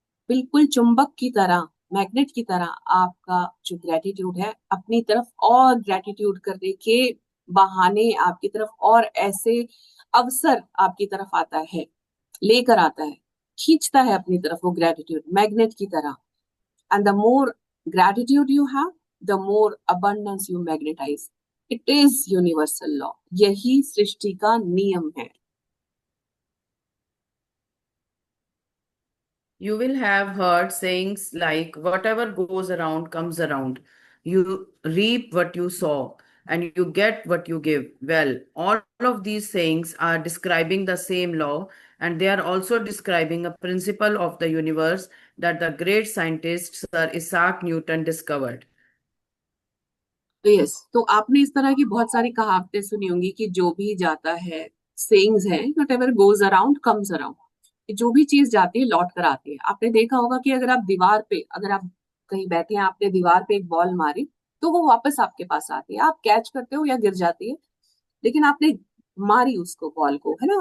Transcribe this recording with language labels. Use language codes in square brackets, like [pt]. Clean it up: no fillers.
[hi] बिल्कुल चुंबक की तरह, मैग्नेट की तरह आपका जो ग्रेटिट्यूड है अपनी तरफ और ग्रेटिट्यूड करने के बहाने आपकी तरफ और ऐसे अवसर आपकी तरफ आता है, लेकर आता है, खींचता है अपनी तरफ वो ग्रेटिट्यूड मैग्नेट की तरह। [en] And the more gratitude you have, the more abundance you magnetize. It is universal law, [hi] यही सृष्टि का नियम है। [en] You will have heard sayings like, whatever goes around comes around. You reap what you sow, and you get what you give. Well, all of these sayings are describing the same law, and they are also describing a principle of the universe that the great scientist Sir Isaac Newton discovered. [hi] Yes, तो आपने इस तरह की बहुत सारी कहावतें सुनी होंगी कि जो भी जाता है, सेइंग्स हैं, [en] whatever goes around comes around, [hi] जो भी चीज जाती है लौट कर आती है। आपने देखा होगा कि अगर आप दीवार पे, अगर आप कहीं बैठे हैं, आपने दीवार पे एक बॉल मारी तो वो वापस आपके पास आती है, आप कैच करते हो या गिर जाती है, लेकिन आपने मारी उसको, बॉल को, है ना।